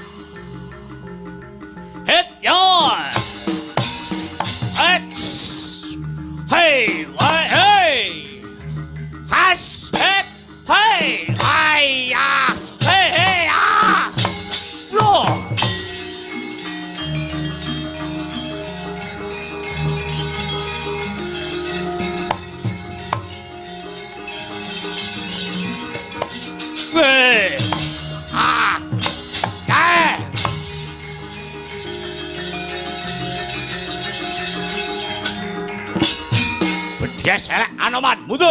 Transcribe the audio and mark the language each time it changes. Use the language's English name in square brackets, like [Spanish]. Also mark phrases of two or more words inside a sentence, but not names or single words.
[Javanese] Hit ya! X! Hey! Hey! Hash! Hit! Hey! Ay! Ah! Hey! Hey! Ah! Look! Hey! Ah! Hey! Bedas elek Anoman, mundur!